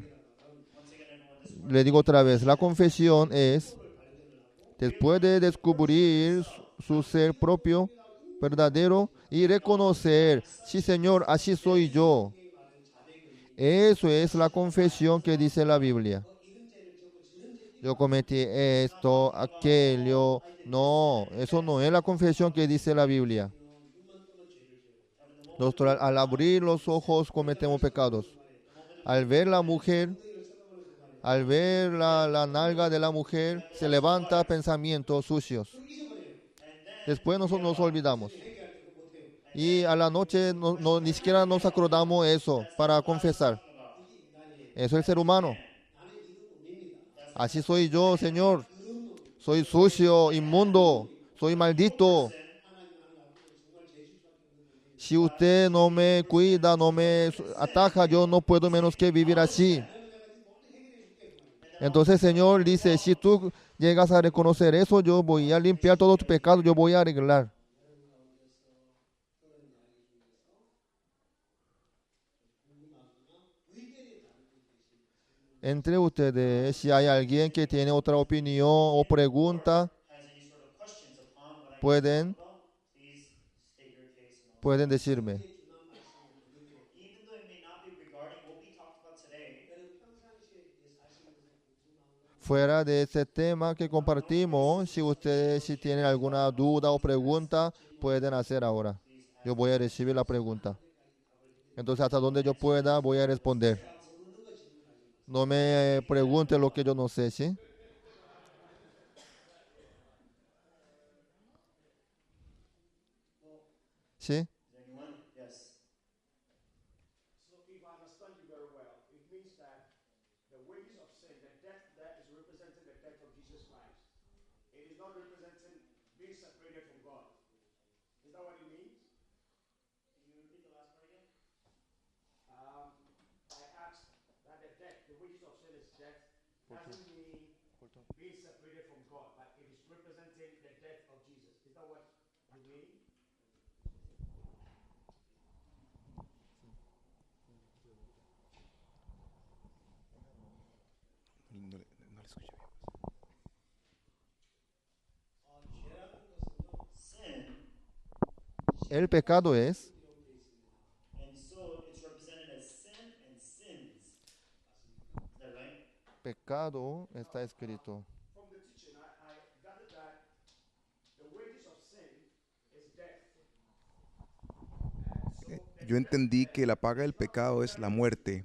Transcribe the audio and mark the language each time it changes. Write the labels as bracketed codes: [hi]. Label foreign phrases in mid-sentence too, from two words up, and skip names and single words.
[es] Le digo otra vez, la confesión es, después de descubrir su ser propio, verdadero, y reconocer, sí Señor, así soy yo. Eso es la confesión que dice la Biblia. [ko] 이런 죄를 지었고 저런 죄 [es] Yo cometí esto, aquello. No, eso no es la confesión que dice la Biblia. [ko] 눈만 뜨면 죄를 지어요. [en] And the moment [es] Nosotros al abrir los ojos cometemos pecados. Al ver la mujer, [ko] 엉덩이를 쳐다보면서 말해요. [es] al ver la nalga de la mujer, se levanta pensamientos sucios. [ko] 그걸 잊어버려요. [es] Después nosotros nos olvidamos. [ko] 회개할 때 그거 못해요. [es] Y a la noche ni siquiera nos acordamos eso para confesar. [ko] 이게 인간이에요. [es] Eso es el ser humano. [ko] 나는 이런 놈입니다. [es] Así soy yo, Señor. Soy sucio, inmundo, soy maldito. [ko] 하나님 앞에 정말 죄질 수밖에 없는 놈입니다. [es] Si usted no me cuida, no me ataja, yo no puedo menos que vivir así. Entonces, Señor dice, si tú llegas a reconocer eso, yo voy a limpiar todo tu pecado, yo voy a arreglar. Entre ustedes, si hay alguien que tiene otra opinión o pregunta, [en] has any sort of questions upon what I [es] pueden, [en] talked about, please state your case. And [es] pueden decirme. [en] even though it may not be regarding what we talked about today, [ko] 여러분 평상시에 이제 사시면서 궁금한 거 [es] Fuera de ese tema que compartimos, si ustedes si tienen alguna duda o pregunta, pueden hacer ahora. Yo voy a recibir la pregunta. Entonces, hasta donde yo pueda, voy a responder. No me pregunte lo que yo no sé, ¿sí? ¿Sí? [en] is there anyone? Yes. So if I understand you very well, it means that the wages of sin, the death that is representing the death of Jesus Christ, it is not representing being separated from God. Is that what it means? Can you repeat the last part again? I asked that the death, the wages of sin is death, doesn't mean being separated from God, but it is representing the death of Jesus. Is that what you mean? Sin, [es] El pecado es, [en] and so it's represented as sin and sins. Is that right? [es] pecado está escrito. [en] From the teaching, I gathered that the wages of sin is death. [es] Yo entendí que la paga del pecado es la muerte.